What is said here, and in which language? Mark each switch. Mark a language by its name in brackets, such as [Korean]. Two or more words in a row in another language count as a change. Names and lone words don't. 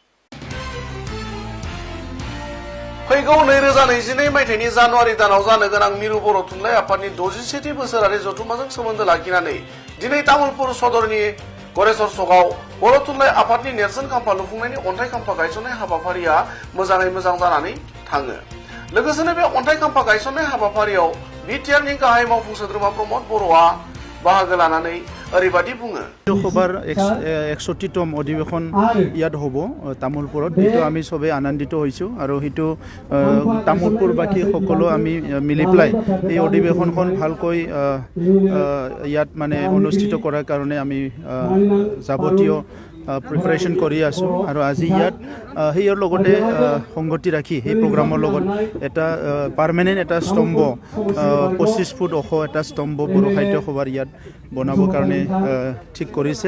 [Bodo] फैगौ 2022 मायथाइनि जानुवारि दानाव जानो गोनां मिरु बर' थुनलाइ आफादनि 61थि बोसोरारि जथुम्माजों सोमोन्दो लाखिनानै दिनै तामुलपुर सदरनि गरेस्वर सकआव बर' थुनलाइ आफादनि नेरसोन खाम्फा लुफुंनायनि अन्थाइ खाम्फा गायसननाय हाबाफारिया मोजाङै मोजां जानानै थाङो। लोगोसेनो बे अन्थाइ खाम्फा गायसननाय हाबाफारियाव बिटिआरनि गाहाय मावफुं सोद्रोमा प्रमद बर'आ बाहागो लानानै ओरैबायदि बुङो। [Assamese] লোকসভাৰ 61তম অধিৱেশন ইয়াত হ'ব তামোলপুৰত। সেইটো আমি সবে আনন্দিত হৈছোঁ আৰু সেইটো তামোলপুৰবাসী সকলো আমি মিলি পেলাই এই অধিৱেশনখন ভালকৈ ইয়াত মানে অনুষ্ঠিত কৰাৰ কাৰণে আমি যাৱতীয় প্ৰিপাৰেশ্যন কৰি আছোঁ আৰু আজি ইয়াত সেইৰ লগতে সংগতি ৰাখি সেই প্ৰগ্ৰামৰ লগত এটা পাৰ্মানেণ্ট এটা স্তম্ভ 25 ফুট ওখ এটা স্তম্ভ বড়ো সাহিত্য সভাৰ ইয়াত বনাবৰ কাৰণে ঠিক কৰিছে।